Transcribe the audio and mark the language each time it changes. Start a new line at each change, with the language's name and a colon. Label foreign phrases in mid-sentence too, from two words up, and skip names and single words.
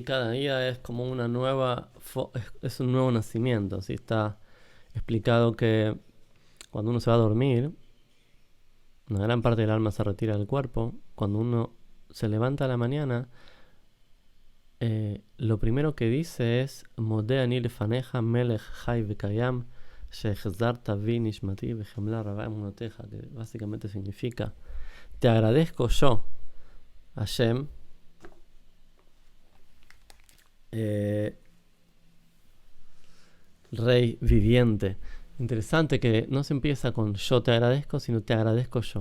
Spanish: Cada día es como una nueva, es un nuevo nacimiento. ¿Sí? Está explicado que cuando uno se va a dormir, una gran parte del alma se retira del cuerpo. Cuando uno se levanta a la mañana, lo primero que dice es
Hebrew: מודה אני לפניך מלך חי וקיים שהחזרת בי נשמתי בחמלה רבה אמונתך,
Spanish: que básicamente significa te agradezco yo, Hashem, Rey viviente. Interesante que no se empieza con yo te agradezco, sino te agradezco yo.